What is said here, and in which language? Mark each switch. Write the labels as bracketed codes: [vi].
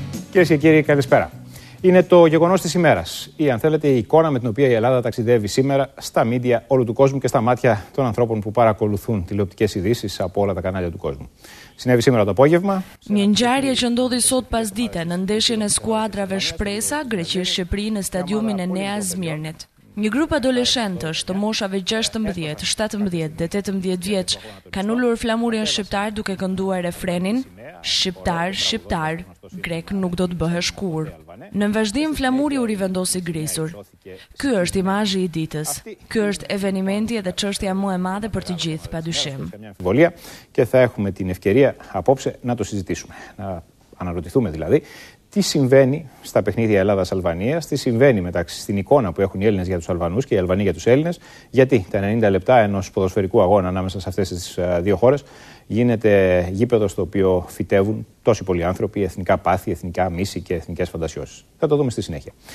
[el] Κυρίες και κύριοι, καλησπέρα. Είναι το γεγονός της ημέρας, ή αν θέλετε η εικόνα με την οποία η Ελλάδα ταξιδεύει σήμερα στα μίντια όλου του κόσμου και στα μάτια των ανθρώπων που παρακολουθούν τηλεοπτικές ειδήσεις από όλα τα κανάλια του κόσμου. Συνέβη σήμερα το απόγευμα. [sq] Një ngjarje që ndodhi sot pasdite në ndeshjen e skuadrave Shpresa, Greqi-Shqipëri në stadiumin e Nea Smirnit. Një grup adoleshentësh të moshave 16, 17 dhe 18 vjeç kanë ulur flamurin shqiptar duke kënduar refrenin "Shqiptar, shqiptar, grek nuk do të bëhesh kur". Në vazhdim flamuri u rivendosi grisur. Ky është imazhi i ditës. Ky është evenimenti dhe çështja më e madhe për të gjithë, padyshim. [el] Και θα έχουμε την ευκαιρία απόψε να το συζητήσουμε. Να αναρωτηθούμε δηλαδή τι συμβαίνει στα παιχνίδια Ελλάδας-Αλβανίας, τι συμβαίνει στην εικόνα που έχουν οι Έλληνες για τους Αλβανούς και οι Αλβανοί για τους Έλληνες, γιατί τα 90 λεπτά ενός ποδοσφαιρικού αγώνα ανάμεσα σε αυτές τις δύο χώρες γίνεται γήπεδο στο οποίο φυτεύουν τόσοι πολλοί άνθρωποι, εθνικά πάθη, εθνικά μίση και εθνικές φαντασιώσεις. Θα το δούμε στη συνέχεια.